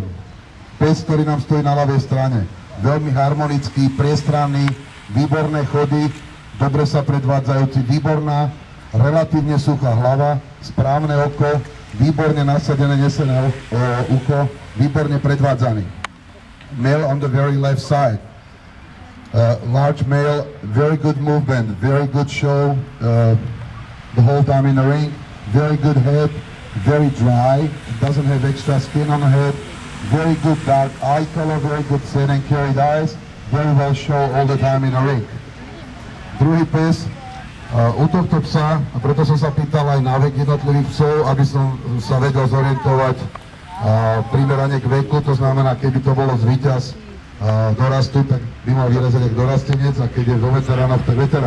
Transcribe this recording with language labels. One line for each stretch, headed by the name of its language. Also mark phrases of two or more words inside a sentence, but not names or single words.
Slovak: Pes, ktorý nám stojí na ľavej strane, veľmi harmonický, priestranný, výborné chody, dobre sa predvádzajúci, výborná, relatívne suchá hlava, správne oko, výborne nasadené nesené ucho, výborne predvádzaný.
English: Male on the very left side. Large male, very good movement, very good show the whole time in the ring. Very good head, very dry, doesn't have extra skin on the head, very good dark eye color, very good set and carried eyes, very well show all the time in the ring.
Slovak: Druhý pes, u tohto psa, a preto som sa pýtal aj na vek jednotlivých psov, aby som sa vedel zorientovať primerane k veku, to znamená, keby to bolo z víťaz dorastu, tak by mal vyrazať ako dorastenec, a keď je do veteránov, tak veterán.